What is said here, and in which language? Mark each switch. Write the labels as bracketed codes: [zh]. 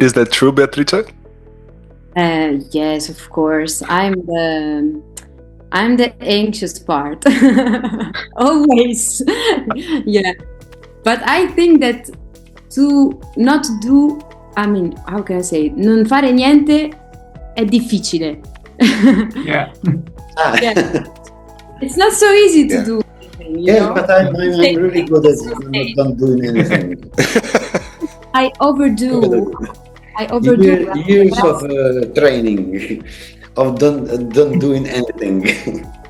[en] is that true, Beatrice? Yes, of course. I'm the anxious part. Always. Yeah. But I think that how can I say it? [it] Non fare niente è difficile. [en] Yeah. Yeah. It's not so easy to do anything, you know? But I'm really good at not doing anything. I overdo. Years of training of don't doing anything.